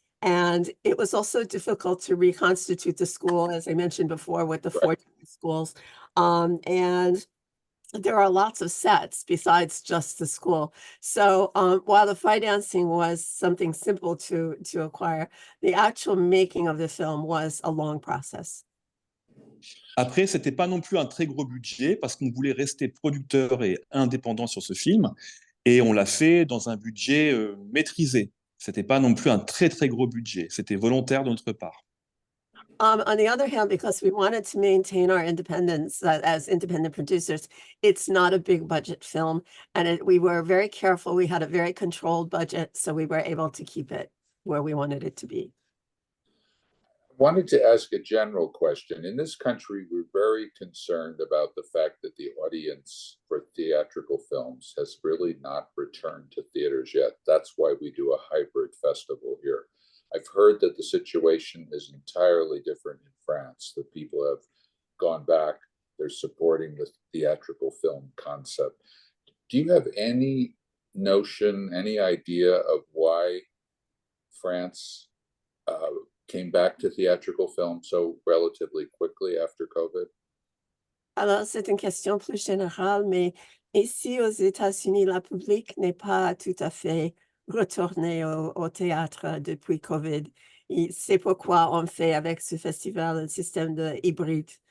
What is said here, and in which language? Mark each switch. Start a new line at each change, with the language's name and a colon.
English: And it was also difficult to reconstitute the school, as I mentioned before, with the 14 schools. And there are lots of sets besides just the school. So while the financing was something simple to acquire, the actual making of the film was a long process.
French: Après, c'était pas non plus un très gros budget parce qu'on voulait rester producteur et indépendant sur ce film. Et on l'a fait dans un budget maîtrisé. C'était pas non plus un très très gros budget. C'était volontaire de notre part.
English: On the other hand, because we wanted to maintain our independence as independent producers, it's not a big budget film. And we were very careful. We had a very controlled budget, so we were able to keep it where we wanted it to be. I wanted to ask a general question. In this country, we're very concerned about the fact that the audience for theatrical films has really not returned to theaters yet. That's why we do a hybrid festival here. I've heard that the situation is entirely different in France, that people have gone back, they're supporting the theatrical film concept. Do you have any notion, any idea of why France came back to theatrical film so relatively quickly after COVID?
French: Alors, c'est une question plus générale, mais ici aux États-Unis, la public n'est pas tout à fait retournée au théâtre depuis COVID. C'est pourquoi on fait avec ce festival un système de hybride.